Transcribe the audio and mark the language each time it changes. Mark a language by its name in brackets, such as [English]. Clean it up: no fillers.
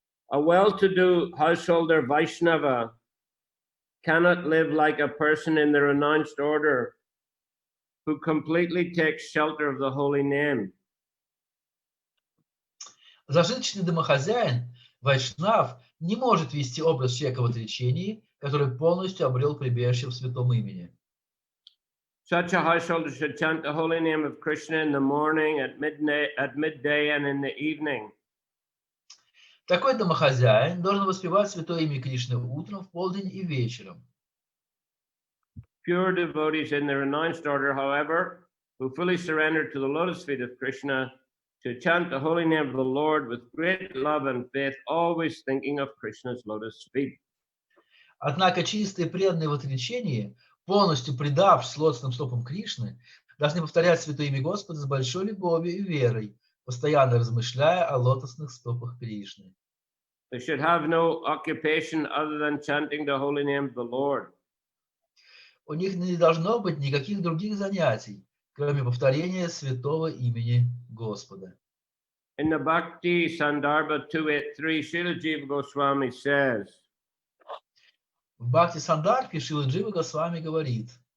[English] A well-to-do householder Vaishnava cannot live like a person in the renounced order who completely takes shelter of the holy name. [Russian] Зажиточный домохозяин, вайшнав, не может вести образ человека в отречении, который полностью обрел прибежище в святом имени. [English] Such a householder should chant the holy name of Krishna in the morning, at midday, and in the evening. [Russian] Такой домохозяин должен воспевать святое имя Кришны утром, в полдень и вечером. [English] Pure devotees in the renounced order, however, who fully surrender to the lotus feet of Krishna, to chant the holy name of the Lord with great love and faith, always thinking of Krishna's lotus feet. [Russian] Однако чистые преданные в отречении, полностью предавшись лотосным стопам Кришны, должны повторять святое имя Господа с большой любовью и верой, постоянно размышляя о лотосных стопах Кришны. [English] They should have no occupation other than chanting the holy name of the Lord. [Russian] У них не должно быть никаких других занятий, кроме повторения святого имени Господа. [English] In the Bhakti Sandarbha 283, Srila Jiva Goswami says, [Russian] В Бхакти Сандарбхе Шрила Джива Госвами говорит: